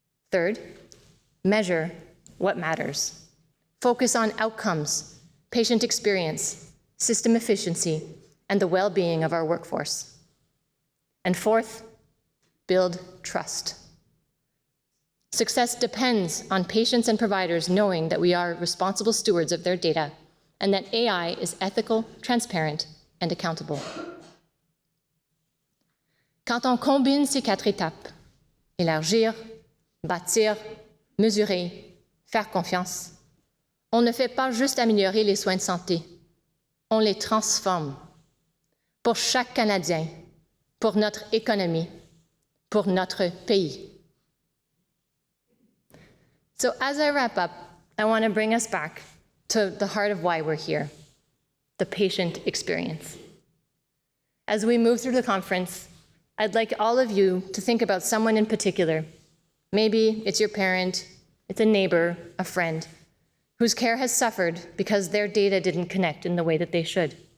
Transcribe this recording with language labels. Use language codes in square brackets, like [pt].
[en] Third, measure what matters. Focus on outcomes, patient experience, system efficiency, and the well-being of our workforce. And fourth, build trust. Success depends on patients and providers knowing that we are responsible stewards of their data and that AI is ethical, transparent, and accountable. [fr] Quand on combine ces 4 étapes, élargir, bâtir, mesurer, faire confiance, on ne fait pas juste améliorer les soins de santé, on les transforme pour chaque Canadien, pour notre économie, pour notre pays. [en] So as I wrap up, I want to bring us back to the heart of why we're here, the patient experience. As we move through the conference, I'd like all of you to think about someone in particular. Maybe it's your parent, it's a neighbor, a friend, whose care has suffered because their data didn't connect in the way that they should.